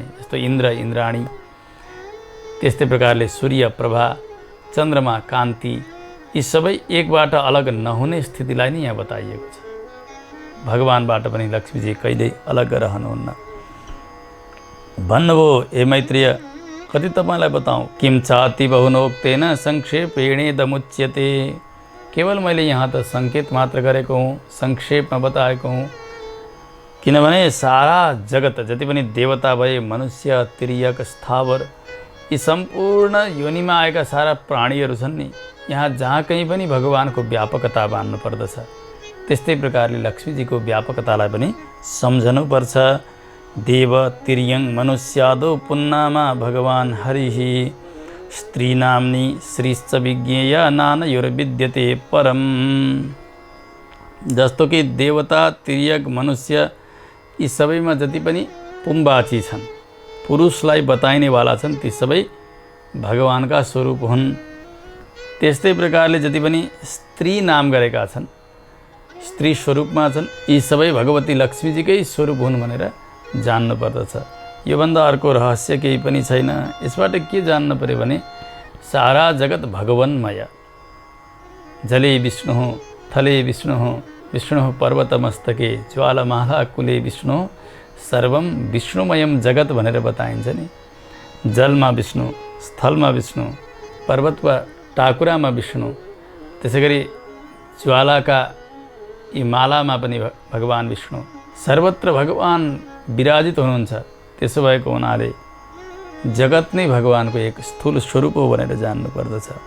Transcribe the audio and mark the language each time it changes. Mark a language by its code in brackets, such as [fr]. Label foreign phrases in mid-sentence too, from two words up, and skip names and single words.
[ne] जस्तो इन्द्र इन्द्राणी, त्यस्तै प्रकारले सूर्य प्रभा, चन्द्रमा कान्ति, यी सबै एकबाट अलग नहुने स्थितिलाई नै यहाँ बताइएको छ। भगवानबाट पनि लक्ष्मीजी कहिल्यै अलग रहनुहुन्न। भन्नुभयो हे मैत्रेय, कति तपाईँलाई बताऊँ, [sa] किम चाति बहुनोक्तेन संक्षेपेणेदमुच्यते। [ne] केवल मैले यहाँ त सङ्केत मात्र गरेको हुँ, संक्षेपमा बताएको हुँ। किनभने सारा जगत जति पनि देवता भए, मनुष्य, तिर्यक, स्थावर, यी सम्पूर्ण योनिमा आएका सारा प्राणीहरू छन् नि, यहाँ जहाँ कहीँ पनि भगवानको व्यापकता मान्नु पर्दछ। त्यस्तै प्रकारले लक्ष्मीजीको व्यापकतालाई पनि सम्झनुपर्छ। [sa] देव तिर्यङ मनुष्यादो पुन्नामा भगवान हरिहि स्त्रीनाम्नी श्रीश्च विज्ञेय नानयोर्विद्यते परम। [ne] जस्तो कि देवता, तिर्यक, मनुष्य यी सबैमा जति पनि पुंवाची छन्, पुरुषलाई बताइनेवाला छन्, ती सबै भगवानका स्वरूप हुन्। त्यस्तै प्रकारले जति पनि स्त्री नाम गरेका छन्, स्त्री स्वरूपमा छन्, यी सबै भगवती लक्ष्मीजीकै स्वरूप हुन् भनेर जान्नु पर्दछ। योभन्दा अर्को रहस्य केही पनि छैन। यसबाट के जान्नु पर्यो भने सारा जगत भगवन्मय। [sa] जले विष्णु, थले विष्णु, विष्णु पर्वतमस्तके ज्वालामाला कुले विष्णु, सर्वम विष्णुमयम जगत [ne] भनेर बताइन्छ नि। जलमा विष्णु, स्थलमा विष्णु, पर्वतमा टाकुरामा विष्णु, त्यसै गरी ज्वालाका यी मालामा पनि भगवान विष्णु, सर्वत्र भगवान विराजित हुनुहुन्छ। त्यसो भएको हुनाले जगत नै भगवानको एक स्थूल स्वरूप हो भनेर जान्नु पर्दछ।